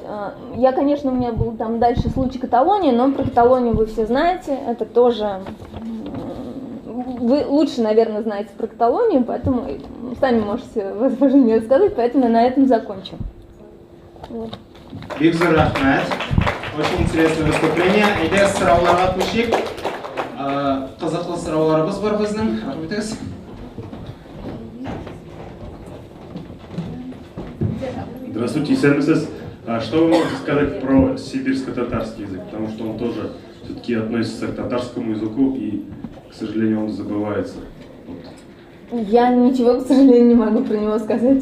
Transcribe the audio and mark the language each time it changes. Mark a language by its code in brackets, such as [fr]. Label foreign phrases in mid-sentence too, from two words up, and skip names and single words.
[ru] Я, конечно, у меня был там дальше случай Каталонии, но про Каталонию вы все знаете, это тоже... Вы лучше, наверное, знаете про Каталонию, поэтому сами можете, возможно, мне рассказать, поэтому я на этом закончу. Вот. Бигзур Ахмед. Очень интересное выступление. [tt] Әйдә сорауларга күчик. Кызыклы сорауларыбыз бар безнең. Рәхмәт итегез. [ru] Здравствуйте, Исермисес. Что вы можете сказать про сибирско-татарский язык? Потому что он тоже все-таки относится к татарскому языку, и, к сожалению, он забывается. Я ничего, к сожалению, не могу про него сказать.